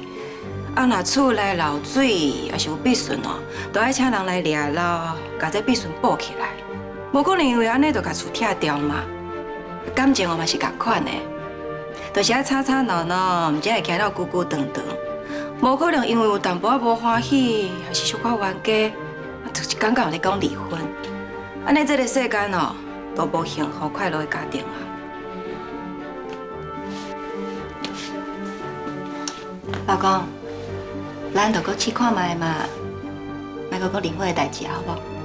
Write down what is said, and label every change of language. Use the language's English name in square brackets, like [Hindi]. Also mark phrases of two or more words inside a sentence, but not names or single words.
[Min Nan Chinese] 啊，若厝内漏水，也是有壁顺哦，都爱请人来掠咯，甲这壁顺补起来。无可能因为安尼就甲厝拆掉嘛。感情嘛是共款的，就是爱吵吵闹闹，毋才会行到久久长长。无可能因为有淡薄仔无欢喜，还是小可冤家，就是刚刚有咧讲离婚。安尼这个世间哦，都无幸福快乐的家庭啊。老公，咱就搁试看卖嘛，莫搁离婚的代志好无？